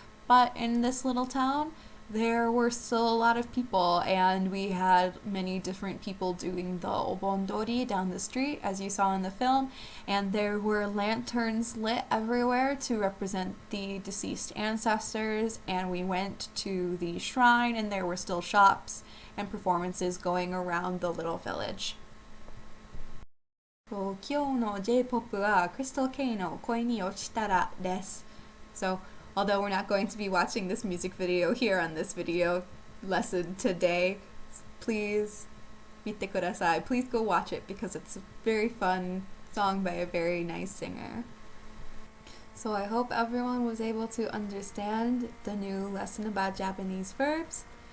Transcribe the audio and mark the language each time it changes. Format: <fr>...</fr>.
<en>But in this little town, there were still a lot of people, and we had many different people doing the obondori down the street, as you saw in the film, and there were lanterns lit everywhere to represent the deceased ancestors, and we went to the shrine, and there were still shops and performances going around the little village.</en> <ja>今日の J-POP は Crystal K の恋に落ちたらです。</ja> <en>So, although we're not going to be watching this music video here on this video lesson today, please</en> <ja>見てください.</ja> <en>Please go watch it because it's a very fun song by a very nice singer. So I hope everyone was able to understand the new lesson about Japanese verbs.</en>